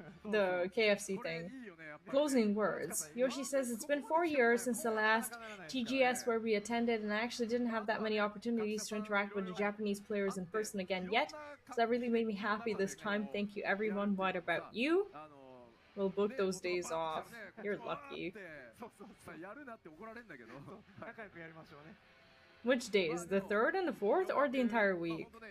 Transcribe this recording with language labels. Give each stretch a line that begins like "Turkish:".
English: The KFC thing. Closing words. Yoshi says it's been 4 years since the last TGS where we attended, and I actually didn't have that many opportunities to interact with the Japanese players in person again yet, so that really made me happy this time. Thank you everyone. What about you? We'll book those days off. You're lucky.
Japanese: やるなって怒られるんだけど。仲良くやりましょうね。
English: Which days? The 3rd and the 4th, or the entire week?